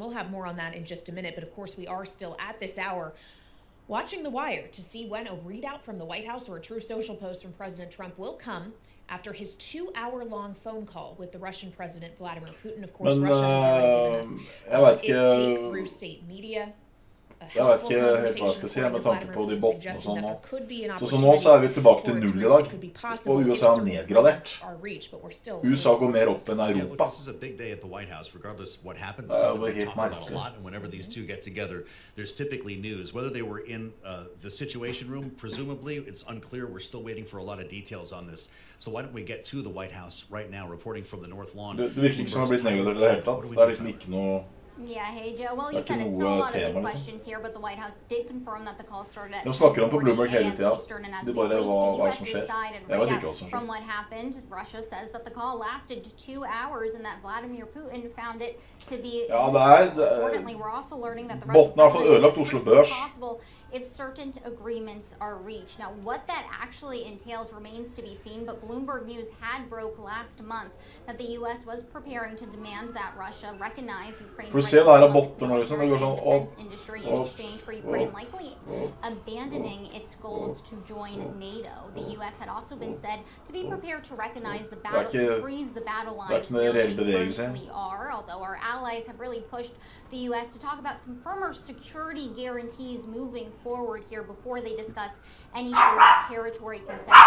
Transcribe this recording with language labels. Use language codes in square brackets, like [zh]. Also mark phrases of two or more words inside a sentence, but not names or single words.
[en] We'll have more on that in just a minute, but of course we are still at this hour watching The Wire to see when a readout from the White House or a Truth Social post from President Trump will come after his 2-hour-long phone call with the Russian President Vladimir Putin. Of course, Russia has already given us its take through state media. [no] Jeg vet ikke helt hva jeg skal si med tanke på de bottene og sånn nå. Så nå så vi tilbake til null i dag, og USA er nedgradert. USA går mer opp enn Europa. [en] This is a big day at the White House, regardless of what happens. It's something we talk about a lot, and whenever these two get together, there's typically news. Whether they were in the Situation Room, presumably, it's unclear. We're still waiting for a lot of details on this. So why don't we get to the White House right now, reporting from the North Lawn. [no] Det virker ikke som det har blitt nedgradert i det hele tatt. Det er liksom ikke noe... [en] Yeah, hey Joe. Well, you said it's still a lot of big questions here, but the White House did confirm that the call started at 10:40 a.m. Eastern, and as we await the U.S.'s side and readout from what happened, Russia says that the call lasted 2 hours and that Vladimir Putin found it to be importantly. We're also learning that the Russian is possible if certain agreements are reached. Now, what that actually entails remains to be seen, but Bloomberg News had broke last month that the U.S. was preparing to demand that Russia recognize Ukraine's [no] ser det her av botter nå, liksom. Det går sånn [en] defense industry in exchange for Ukraine likely abandoning its goals to join NATO. The U.S. had also been said to be prepared to recognize the battle, to freeze the battle lines where they currently are, although our allies have really pushed the U.S. to talk about some firmer security guarantees moving forward here before they discuss any sort of territory concessions.